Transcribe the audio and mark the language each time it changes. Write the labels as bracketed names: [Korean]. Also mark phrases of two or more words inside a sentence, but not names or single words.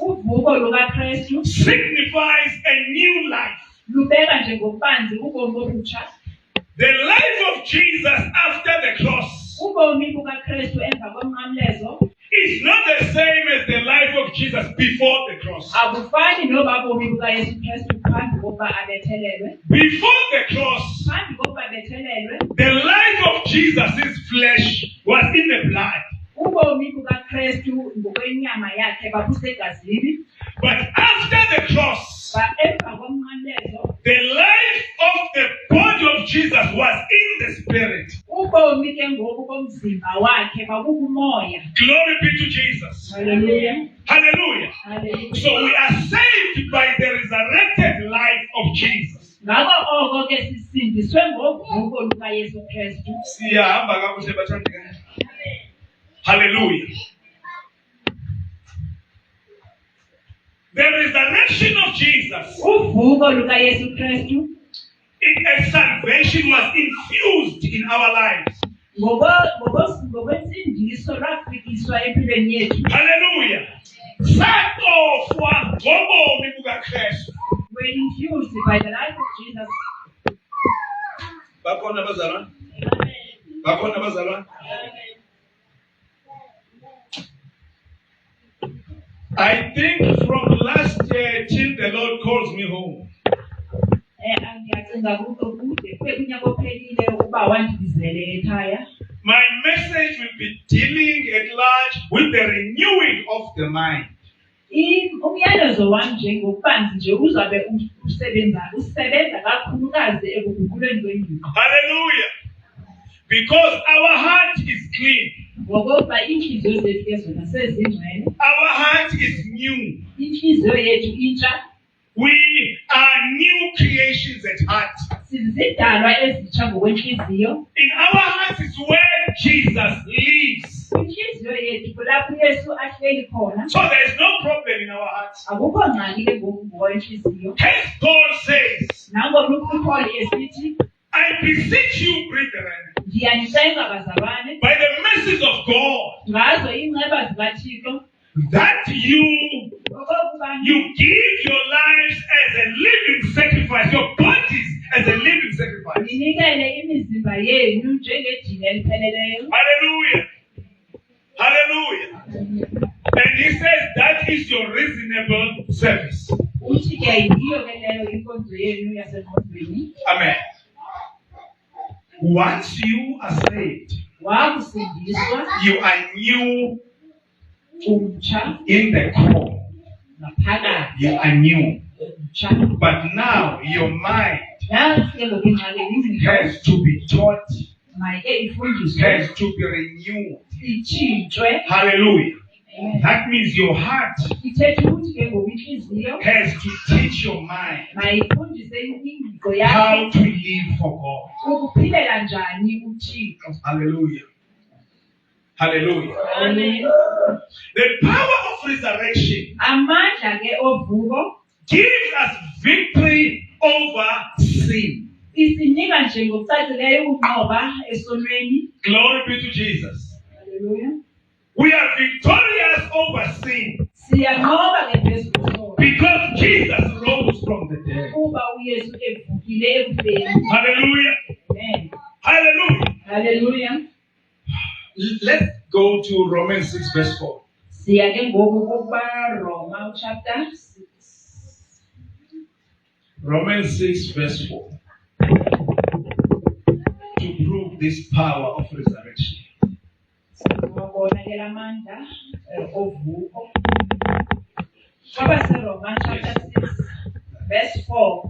[Xhosa] Uvuko lukaKristu [English] signifies a new life. [Xhosa] lubeka njengokubanzi ubomi obutsha. [English] The life of Jesus after the cross [Xhosa] Ubomi bukaKristu emva komnqamlezo [English] is not the same as the life of Jesus before the cross. [Xhosa] abufani noba bomi bukaYesu Kristu phambi kokuba abethelelwe. [English] Before the cross, [Xhosa] Phambi kokuba abethelelwe, [English] the life of Jesus' flesh was in the blood. [Xhosa] ubomi bukaKristu ngokwenyama yakhe babusegazini. [English] But after the cross, [Xhosa] Emva komnqamlezo [English] the life of the body of Jesus was in the spirit. [Xhosa] ubomi ke ngoku bomzimba wakhe babukumoya. [English] Glory be to Jesus. Hallelujah. Hallelujah. Hallelujah. So we are saved by the resurrected life of Jesus. [Xhosa] Ngako oko ke sisindiswe ngovuko lukaYesu Kristu. Siyahamba kakuhle bathandekayo. Hallelujah. [English] The resurrection of Jesus, [Xhosa] Uvuko lukaYesu Kristu [English] a salvation was infused in our lives. [Xhosa] ngokwensindiso lwafikiswa empilweni yethu. Hallelujah. Satofwa ngobomi bukaKristu. [English] We're infused by the life of Jesus. [Xhosa] Bakhona bazalwane? Bakhona bazalwane? [English] I think from last year till the Lord calls me home, [Xhosa] Ngiyacinga kude kunyaka ophelile ukuba wandibizele ekhaya. [English] my message will be dealing at large with the renewing of the mind. [Xhosa] Umyalezo wami nje ngokubanzi nje uzabe usebenza kakhulukazi ekuguquleni kwengqondo. Hallelujah. [English] Because our heart is clean. [Xhosa] Ngoba inhliziyo zethu ke zona sezingcwele. [English] Our heart is new. [Xhosa] Inhliziyo yethu intsha. [English] We are new creations at heart. [Xhosa] Sizidalwa ezitsha ngokwenhliziyo. [English] In our hearts is where Jesus lives. [Xhosa] Inhliziyo yethu kulapho Yesu ahleli khona. [English] So there is no problem in our hearts. [Xhosa] Akukho ngxaki ke ngokwenhliziyo. [English] Hence Paul says, [Xhosa] Nangona uPaul esithi, [English] I beseech you, brethren, [Xhosa] ndiyanicela bazalwane, [English] by the mercies of God, [Xhosa] ngazo inceba zikaThixo, [English] that you [Xhosa] okokuba [English] give your lives as a living sacrifice, your bodies as a living sacrifice. [Xhosa] ninikele imizimba yenu njengedini elipheleleyo. Hallelujah. Hallelujah. [English] And he says that is your reasonable service. [Xhosa] Uthi ke yiyo ke leyo inkonzo yenu yasengqondweni. [English] Amen. Once you are saved, [Xhosa] Wakusindiswa [English] you are new [Xhosa] umtsha [English] in the core. [Xhosa] ngaphakathi [English] You are new. [Xhosa] umtsha. [English] But now your mind [Xhosa] Nansi ke ngoku ingxaki ingqondo [English] has to be taught, [Xhosa] mayike ifundiswe, [English] has to be renewed. [Xhosa] itshintshwe. [English] Hallelujah. That means your heart [Xhosa] Ithetha ukuthi ke ngoku inhliziyo [English] has to teach your mind [Xhosa] mayifundise ingqiqo [English] how [Xhosa] yakho [English] to live for God. [Xhosa] ukuphilela njani uThixo. Hallelujah. Hallelujah. Amen. [English] The power of resurrection [Xhosa] Amandla ke ovuko [English] gives us victory over sin. [Xhosa] isinika nje ngokucacileyo ukunqoba esonweni. [English] Glory be to Jesus. Hallelujah. We are victorious over sin [Xhosa] Siyanqoba ke phezu kwesono [English] because Jesus rose from the dead. [Xhosa] kuba uYesu evukile ekufeni. Hallelujah. Amen. Hallelujah. Hallelujah. [English] Let's go to Romans 6 verse 4. [Xhosa] Siya ke ngoku kuba Roma chapter 6. [English] Romans 6 verse 4. To prove this power of resurrection. [Xhosa] Ngibona ke lamandla ovuko. Kwaba seRoma chapter 6 verse 4.